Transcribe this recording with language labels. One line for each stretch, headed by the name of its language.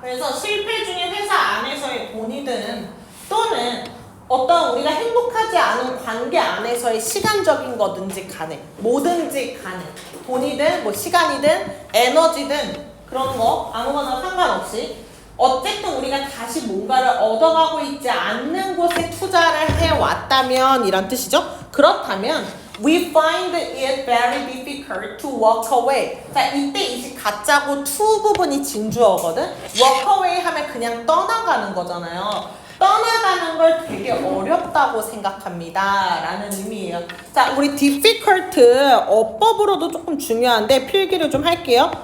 Korean: 그래서 실패 중인 회사 안에서의 돈이든 또는 어떤 우리가 행복하지 않은 관계 안에서의 시간적인 거든지 간에 뭐든지 간에 돈이든 뭐 시간이든 에너지든 그런 거 아무거나 상관없이 어쨌든 우리가 다시 뭔가를 얻어가고 있지 않는 곳에 투자를 해왔다면 이란 뜻이죠. 그렇다면
English: we find it very difficult to walk away.
Korean: 자, 이때 이 가짜고 to 부분이 진주어거든. walk away 하면 그냥 떠나가는 거잖아요. 떠나가는 걸 되게 어렵다고 생각합니다 라는 의미예요. 자, 우리 difficult 어법으로도 조금 중요한데 필기를 좀 할게요.